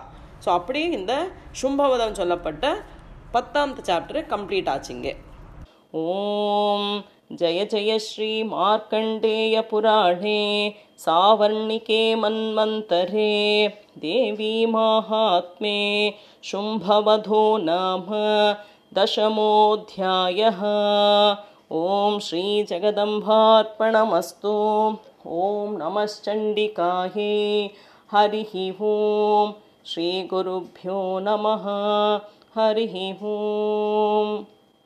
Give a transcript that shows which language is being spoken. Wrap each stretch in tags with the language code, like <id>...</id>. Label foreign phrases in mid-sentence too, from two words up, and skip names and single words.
<ta>ஸோ அப்படி இந்த சும்பவதம் சொல்லப்பட்ட 10th</ta> <en>chapter complete</en> <ta>ஆச்சுங்க.</ta> <sa>ॐ जय जय श्री मार्कण्डेय पुराणे सावर्णिके मन्वन्तरे देवी माहात्म्ये शुम्भवधो नाम 10मोऽध्यायः. ॐ श्रीजगदम्बार्पणमस्तु. ॐ नमश्चण्डिकायै. हरिः ॐ. श्रीगुरुभ्यो नमः. हरिः ॐ.</sa>